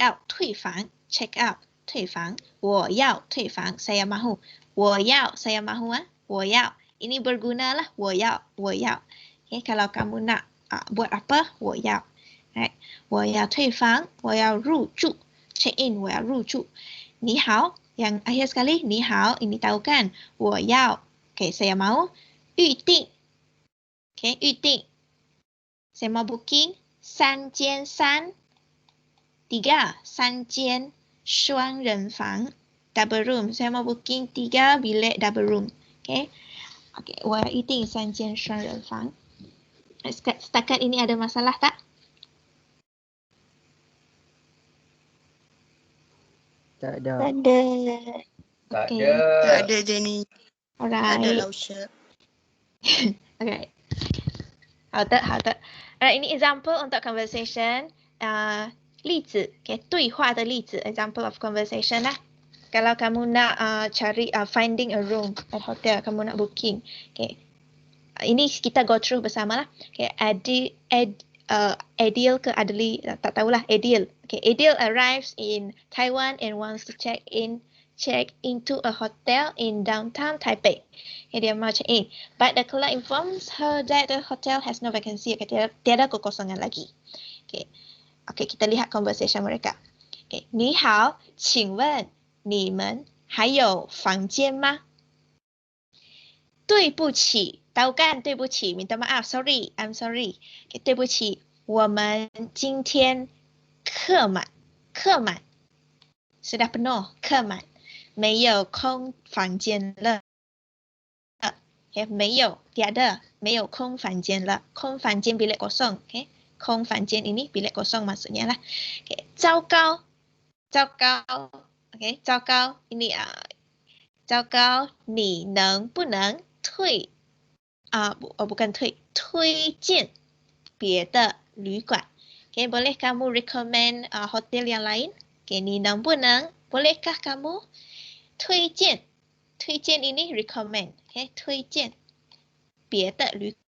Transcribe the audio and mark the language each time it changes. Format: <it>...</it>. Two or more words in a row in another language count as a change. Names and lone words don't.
<zh>out 退房</zh> <en>check out</en> <zh>退房我要退房</zh> <ms>saya mahu</ms> <zh>我要</zh> <ms>saya mahu</ms> <zh>我要</zh> <ms>ini bergunalah</ms> <zh>我要 okay kalau</zh> <ms>kamu nak buat apa</ms> <zh>我要 right 我要退房我要入住</zh> <en>check in</en> <zh>我要入住你好</zh> <ms>yang akhir sekali 你好 ini tahu kan</ms> <zh>我要</zh> <ms>okay saya mau 预定 okay 预定 saya mau booking</ms> <zh>3间3 3 3间双人房</zh> <en>double room</en> <ms>saya mau booking 3 bilik</ms> <en>double room</en> <ms>okay</ms> <zh>我要预定3间双人房</zh> <ms>setakat ini ada masalah tak Tak ada. ada. Tak Okay. ada. Tak ada Jenny. Tak ada</ms> <en>alright Lausha.</en> <ms>okay 好的 alright ini example untuk conversation 例子 okay</ms> <zh>对话的例子</zh> <en>example of conversation</en> <ms>lah kalau kamu nak cari</ms> <en>finding a room at hotel</en> <ms>kamu nak booking okay ini kita</ms> <en>go through</en> <ms>bersama lah okay Adil ke Adli tak tahulah Adil</ms> <en>okay Adil arrives in Taiwan and wants to check into a hotel in downtown Taipei okay,</en> <ms>dia mau</ms> <en>check in but the clerk informs her that the hotel has no vacancy</en> <ms>okay tiada kekosongan lagi okay kita lihat conversation mereka okay</ms> <zh>你好请问你们还有房间吗对不起</zh> <ms>tahu kan</ms> <zh>对不起</zh> <ms>minta maaf</ms> <en>sorry I'm sorry</en> <zh>okay, 对不起我们今天客满</zh> <ms>sudah penuh</ms> <zh>客满没有空房间了 okay, 没有 tiada 没有空房间了空房间</zh> <ms>bilik kosong</ms> <zh>okay 空房间</zh> <ms>ini bilik kosong maksudnya lah okay</ms> <zh>糟糕 okay 糟糕 ini 糟糕你能不能bukan推荐别的旅馆 okay</zh> <ms>boleh kamu recommend hotel yang lain okay</ms> <zh>你能不能</zh> <ms>bolehkah kamu</ms> <zh>推荐 ini recommend okay 推荐别的旅</zh>